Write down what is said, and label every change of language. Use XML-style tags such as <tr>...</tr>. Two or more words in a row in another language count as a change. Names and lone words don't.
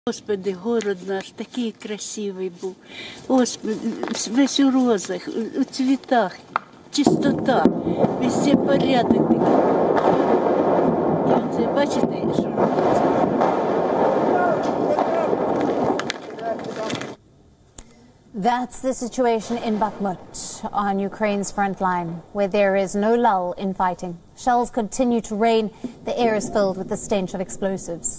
<uk>Господи, город наш такий красивий був. Господи, весь у розах, у цвітах, чистота, везде порядок такий. І оце, бачите, що робиться?</uk> <en>That's the situation in Bakhmut on Ukraine's front line, where there is no lull in fighting. Shells continue to rain. The air is filled with the stench of explosives.</en>